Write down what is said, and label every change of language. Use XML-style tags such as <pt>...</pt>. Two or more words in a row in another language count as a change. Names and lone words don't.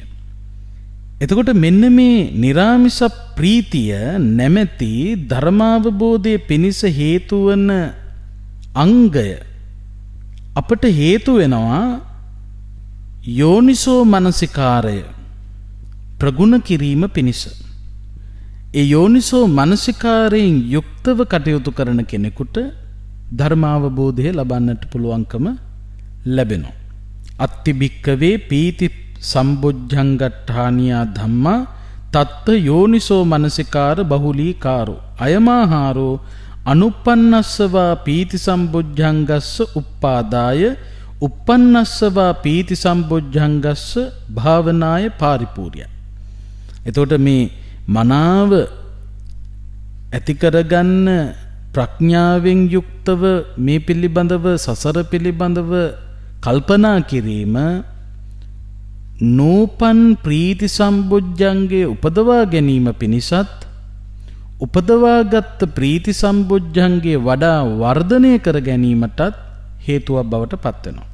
<si>එතකොට මෙන්න මේ නිරාමිස ප්‍රීතිය නැමැති ධර්මාවබෝධයේ පිණිස හේතු වන අංගය අපට හේතු වෙනවා යෝනිසෝ මනසිකාරය ප්‍රගුණ කිරීම පිණිස. ඒ යෝනිසෝ මනසිකාරයෙන් යුක්තව කටයුතු කරන කෙනෙකුට ධර්මාවබෝධය ලබන්නට පුළුවන්කම ලැබෙනවා.</si> <pi>අත්ති භික්කවේ පීති සම්බොජ්ජංගට්ඨානියා ධම්මා තත්ත යෝනිසෝ මනසිකාර බහුලීකාරෝ අයමාහාරෝ අනුප්පන්නස්සවා පීති සම්බොජ්ජංගස්ස උප්පාදාය උප්පන්නස්සවා පීති සම්බොජ්ජංගස්ස භාවනාය පාරිපූර්ය.</pi> <si>එතකොට මේ මනාව ඇති කරගන්න ප්‍රඥාවෙන් යුක්තව මේ පිළිබඳව සසර පිළිබඳව කල්පනා කිරීම නූපන් ප්‍රීති සම්බොජ්ජංගේ උපදවා ගැනීම පිණිසත් උපදවාගත් ප්‍රීති සම්බොජ්ජංගේ වඩා වර්ධනය කර ගැනීමටත් හේතුවක් බවට පත් වෙනවා.</si>